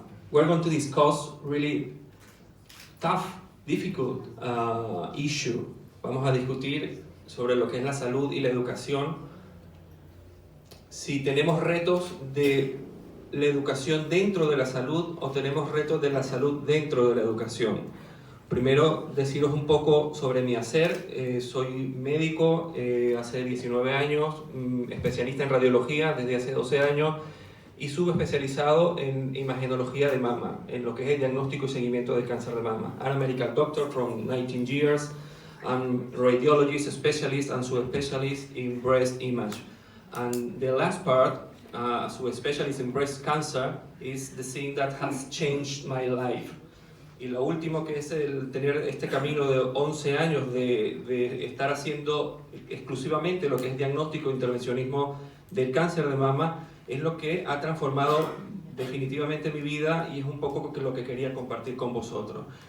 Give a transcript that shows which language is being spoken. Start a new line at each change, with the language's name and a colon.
English: We're going to discuss really tough, difficult issue.
Spanish: Vamos a discutir sobre lo que es la salud y la educación. Si tenemos retos de la educación dentro de la salud o tenemos retos de la salud dentro de la educación. Primero, deciros un poco sobre mi hacer. Soy médico hace 19 años, especialista en radiología desde hace 12 años y subespecializado en imagenología de mama, en lo que es el diagnóstico y seguimiento del cáncer de mama.
English: I'm a medical doctor from 19 years. I'm radiologist, specialist and subspecialist in breast image. And the last part, subspecialist in breast cancer, is the thing that has changed my life.
Spanish: Y lo último, que es el tener este camino de 11 años de estar haciendo exclusivamente lo que es diagnóstico e intervencionismo del cáncer de mama, es lo que ha transformado definitivamente mi vida y es un poco lo que quería compartir con vosotros.